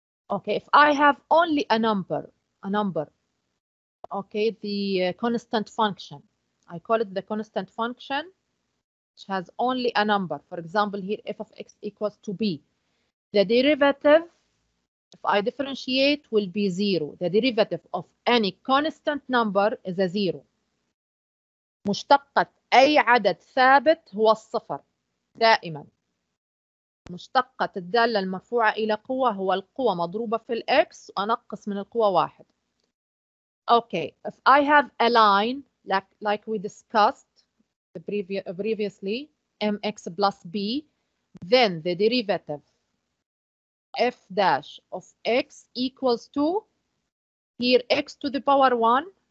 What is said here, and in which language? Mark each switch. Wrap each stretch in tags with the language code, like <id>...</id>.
<en>Okay, if I have only a number, okay, the constant function, I call it the constant function, which has only a number. For example, here f of x equals to b. The derivative, if I differentiate, will be 0. The derivative of any constant number is a 0.</en> <ar>مشتقة أي عدد ثابت هو الصفر دائما. مشتقة الدالة المرفوعة إلى قوة هو القوة مضروبة في الإكس وأنقص من القوة 1.</ar> <en>Okay, if I have a line like we discussed previously, mx plus b, then the derivative f dash of x equals to, here x to the power 1.</en>